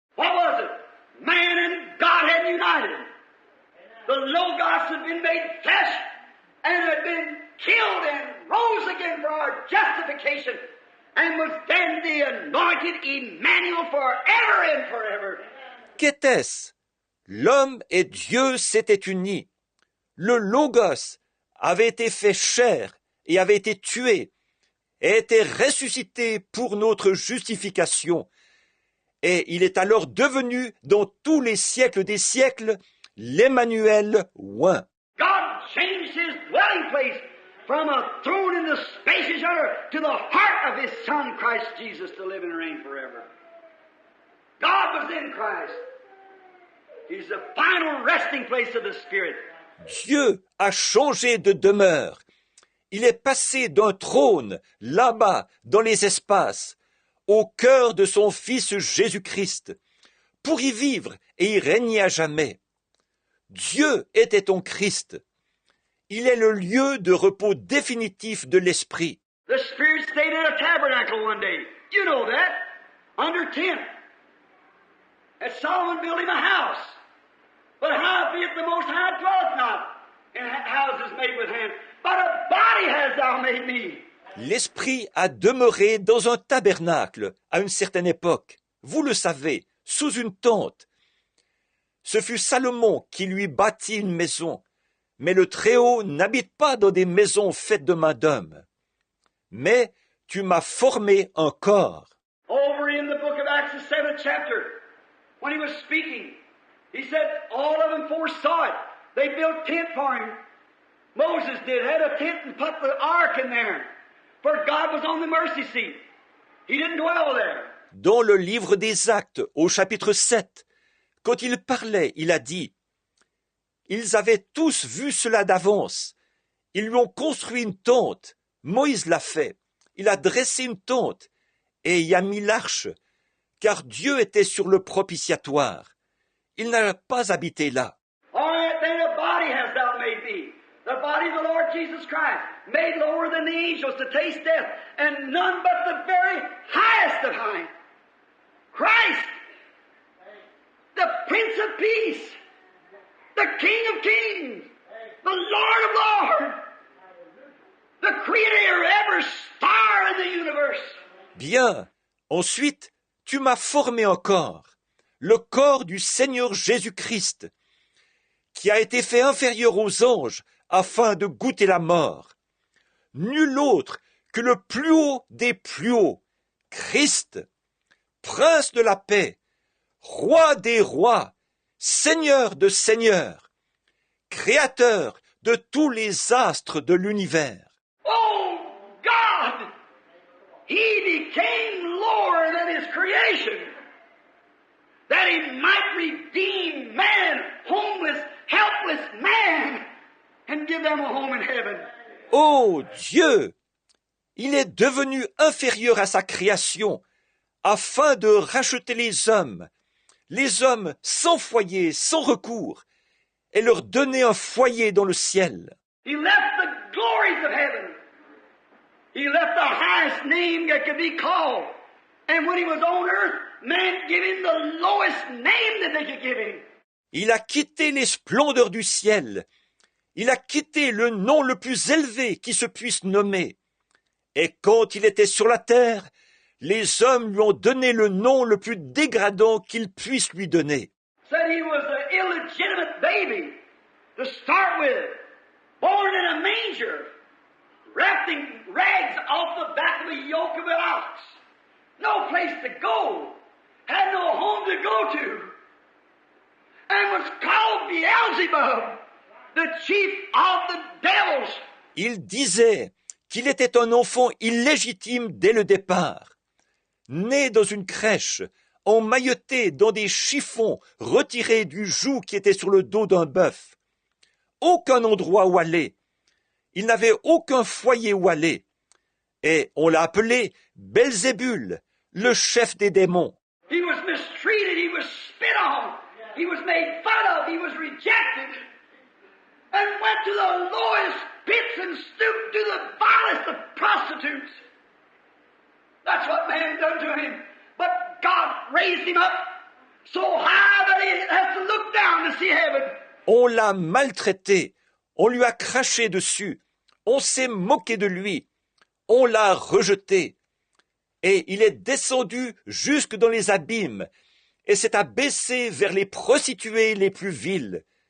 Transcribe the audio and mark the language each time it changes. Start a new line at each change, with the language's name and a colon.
English: What was it? Man and God had united. The Logos had been made flesh and had been killed and rose again for our justification and was then the anointed Emmanuel forever and forever.
French: Qu'était-ce? L'homme et Dieu s'étaient unis. Le Logos avait été fait chair et avait été tué, et était ressuscité pour notre justification. Et il est alors devenu, dans tous les siècles des siècles, l'Emmanuel oint.
English: God changed his dwelling place from a throne in the spacious earth to the heart of his Son, Christ Jesus, to live and reign forever. God was in Christ. He's the final resting place of the Spirit.
French: Dieu a changé de demeure. Il est passé d'un trône, là-bas, dans les espaces, au cœur de son Fils Jésus-Christ, pour y vivre et y régner à jamais. Dieu était ton Christ. Il est le lieu de repos définitif de l'Esprit.
English: The Spirit stayed in a tabernacle one day. You know that. Under tent. And Solomon built him a house. But howbeit the Most High dwelleth not in houses made with hands. But a body hast thou made me.
French: L'Esprit a demeuré dans un tabernacle à une certaine époque. Vous le savez, sous une tente. Ce fut Salomon qui lui bâtit une maison. Mais le Très-Haut n'habite pas dans des maisons faites de main d'homme. Mais tu m'as formé un corps.
English: Over in the book of Acts, the 7th chapter, when he was speaking, he said all of them foresaw it. They built tent for him. Moses did, had a tent and put the ark in there. For God was on the mercy seat. He didn't dwell there.
French: Dans le livre des Actes, au chapitre 7, quand il parlait, il a dit « Ils avaient tous vu cela d'avance. Ils lui ont construit une tente. Moïse l'a fait. Il a dressé une tente et y a mis l'arche, car Dieu était sur le propitiatoire. Il n'a pas habité là. »
English: All right, then a body hast thou made me. The body of the Lord Jesus Christ, made lower than the angels to taste death, and none but the very highest of high. Christ, the Prince of Peace, the King of Kings, the Lord of Lords, the Creator of every star in the universe.
French: Bien. Ensuite, tu m'as formé un corps, le corps du Seigneur Jésus-Christ, qui a été fait inférieur aux anges afin de goûter la mort. Nul autre que le plus haut des plus hauts, Christ, Prince de la paix, Roi des rois, Seigneur de seigneurs, Créateur de tous les astres de l'univers.
English: Oh God! He became lower than his creation, that he might redeem man, homeless, helpless man, and give them a home in heaven.
French: Ô Dieu! Il est devenu inférieur à sa création, afin de racheter les hommes sans foyer, sans recours, et leur donner un foyer dans le ciel.
English: He left the glories of heaven. He left the highest name that could be called. And when he was on earth, man gave him the lowest name that they could give him.
French: Il a quitté les splendeurs du ciel. Il a quitté le nom le plus élevé qui se puisse nommer. Et quand il était sur la terre, les hommes lui ont donné le nom le plus dégradant qu'ils puissent lui donner.
English: Said he was an illegitimate baby to start with, born in a manger, wrapped in rags off the back of a yoke of an ox. No place to go, had no home to go to, and was called Beelzebub, the chief of the devils.
French: Il disait qu'il était un enfant illégitime dès le départ, né dans une crèche, emmailloté dans des chiffons retirés du joug qui était sur le dos d'un bœuf. Aucun endroit où aller. Il n'avait aucun foyer où aller. Et on l'a appelé Belzébul, le chef des démons.
English: He was mistreated, he was spit on, he was made fun of, he was rejected, and went to the lowest pits and stooped to the vilest of prostitutes. That's what man done to him. But God raised him up so high that he has to look down to see heaven.
French: On l'a maltraité, on lui a craché dessus, on s'est moqué de lui, on l'a rejeté. Et il est descendu jusque dans les abîmes, et s'est abaissé vers les prostituées les plus viles.